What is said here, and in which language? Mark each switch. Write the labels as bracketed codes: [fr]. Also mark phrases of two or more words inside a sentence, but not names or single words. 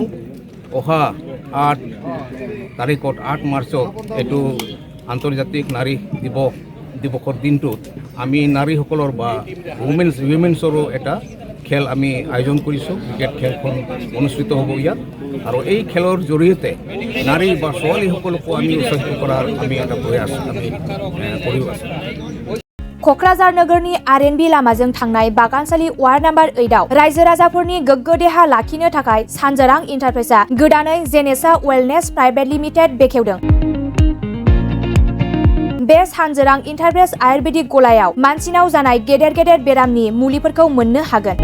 [as] অহা 8 তাৰিখত 8 মাৰ্চত এইটো আন্তৰ্জাতিক নাৰী দিৱসৰ দিনটোত আমি নাৰীসকলৰ বা উইমেন্সৰো এটা খেল আমি আয়োজন কৰিছোঁ। ক্ৰিকেট খেলখন অনুষ্ঠিত হ'ব ইয়াত আৰু এই খেলৰ জৰিয়তে নাৰী বা ছোৱালীসকলকো আমি উৎসাহিত কৰাৰ আমি এটা প্ৰয়াস আমি কৰি আছোঁ। [brx] क'क्राझार नोगोरनि RNB लामाजों थांनाय बागानसालि वार्ड नम्बर 8आव रायजो राजाफोरनि गोग्गो देहा लाखिनो थाखाय सानजोरां इन्टारप्राइजआ गोदानै जेनेसा वेलनेस प्राइभेट लिमिटेड बेखेवदों। बे सानजोरां इन्टारप्राइज आयुर्वेदिक गलायाव मानसिनाव जानाय गेदेर गेदेर बेरामनि मुलिफोरखौ मोननो हागोन।